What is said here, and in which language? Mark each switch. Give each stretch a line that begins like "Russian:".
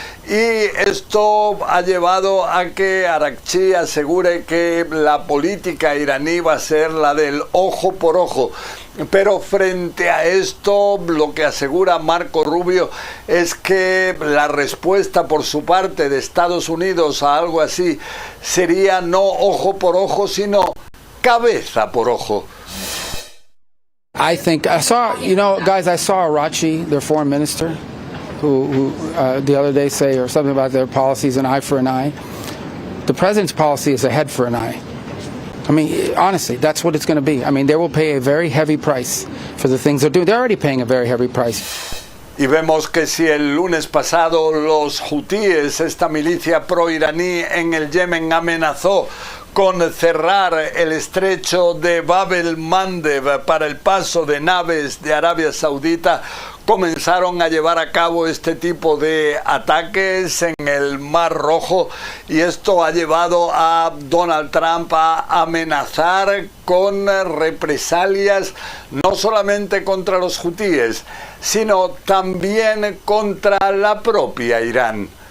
Spanish: Y esto ha llevado a que Araghchi asegure que la política iraní va a ser la del ojo por ojo. Pero frente a esto, lo que asegura Marco Rubio es que la respuesta por su parte de Estados Unidos a algo así sería no ojo por ojo, sino cabeza por ojo.
English: I think I saw Araghchi, their foreign minister, who the other day say or something about their policies, an eye for an eye. The president's policy is a head for an eye. I mean, honestly, that's what it's going to be. I mean, they will pay a very heavy price for the things they're doing. They're already paying a very heavy price.
Spanish: Y vemos que si el lunes pasado los hutíes, esta milicia pro-iraní en el Yemen, amenazó con cerrar el estrecho de Bab el-Mandeb para el paso de naves de Arabia Saudita, comenzaron a llevar a cabo este tipo de ataques en el Mar Rojo, y esto ha llevado a Donald Trump a amenazar con represalias no solamente contra los hutíes, sino también contra la propia Irán.